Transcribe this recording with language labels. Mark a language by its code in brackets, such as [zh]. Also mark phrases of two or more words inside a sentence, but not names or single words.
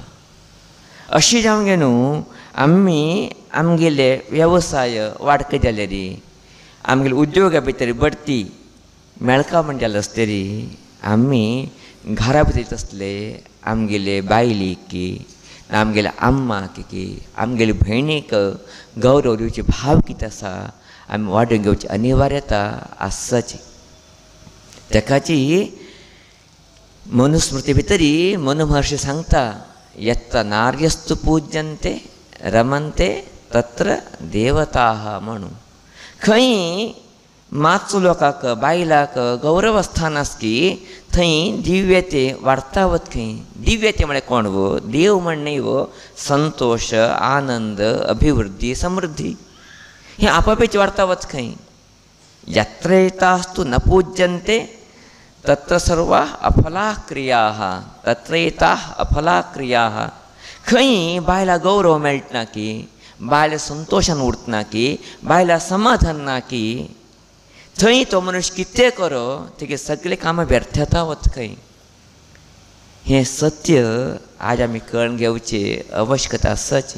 [kok] अशी जावंक गे न्हू आमी आमगेले वेवसाय वाडके जाल्यार आमगेले उद्योगा भितर बडती मेळका म्हण जालें आसतरी आमी घरा भितर आसले आमगेले बायलीक की आमगेल्या अम्माक की आमगेले भयणीक गौरव दिवचे भाव कितें आसा आमी वाडून घेवची अनिवार्यता आसाची. तेकाची मनुस्मृती भितरी मनु महर्षी सांगता [sa] यत्त नार्यस्तु पूज्यन्ते रमन्ते तत्र देवताः [kok] म्हणून. खंय मातसो लोकांक बायलांक गौरव स्थान आसकी थंय दिव्यते वाडटावत. खंय दिव्यते म्हळ्यार कोण गो? देव म्हण न्ही गो. संतोष, आनंद, अभिवृद्धी, समृद्धी हे आपापची वाडटावत. [sa] खंय यत्रैतास्तु न पूज्यन्ते तत्र सर्वा अफला क्रियाः. तत्रैता अफला क्रियाः. [kok] खंय बायलां गौरव मेळटना की, बायलां संतोषान उरतना की, बायलां समाधान ना की, थंय तो मनुष्य कितें करो तेगे सगळे कामां व्यर्थ जातात. खंय हें सत्य आज आमी कळून घेवची आवश्यकता आसाची.